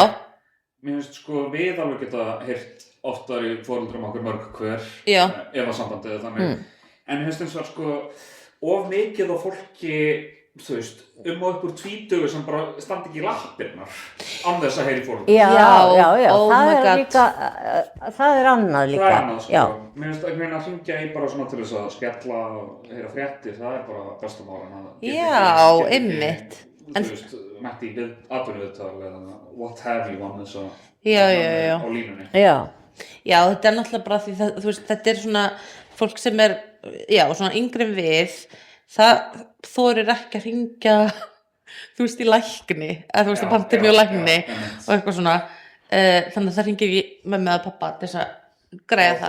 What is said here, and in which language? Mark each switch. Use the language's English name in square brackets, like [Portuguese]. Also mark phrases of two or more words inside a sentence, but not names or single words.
[Icelandic] Mér finnst, sko, við alveg geta heyrt oftar í foreldrum okkur mörg hver. Já. Ef að sambandið er þannig. En mér finnst eins og, sko, of mikið á fólki, þú veist, og upp úr 20 sem bara standi ekki í lappirnar án þess að heyri foreldrum. Já, [English] oh [Icelandic] það [English] my [Icelandic] er [English] God. [Icelandic] líka, það er annað líka. Það er annað, sko. Já. Mér finnst að hringja í bara svona til þess að skella og heyra fréttir, það er bara besta mál en að Já, einmitt. Þú veist, mætti í atvinnuviðtal eða [English] what have you [Icelandic] on þess að Já. á línunni. Já. Já, þetta er náttúrulega bara því það, þú veist, þetta er svona fólk sem er, já, svona yngri en við, það þorir ekki að hringja, þú veist, í lækni, eða þú veist, að panta mjög lækni og eitthvað svona, þannig að það hringir í mömmu eða pappa til þess að græða það.